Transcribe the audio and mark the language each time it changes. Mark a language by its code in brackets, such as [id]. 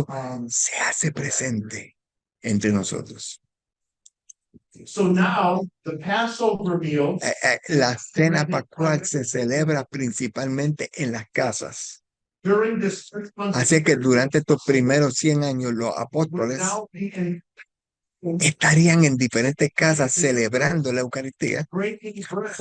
[es] esto se hace presente entre nosotros. [en] So now the Passover meal [es] La cena pascual se celebra principalmente en las casas. [en] during this 6 months [es] Así que durante estos primeros 100 años los [en] would [es] apóstoles [en] now be in [es] estarían en diferentes casas celebrando la Eucaristía, [en] breaking bread.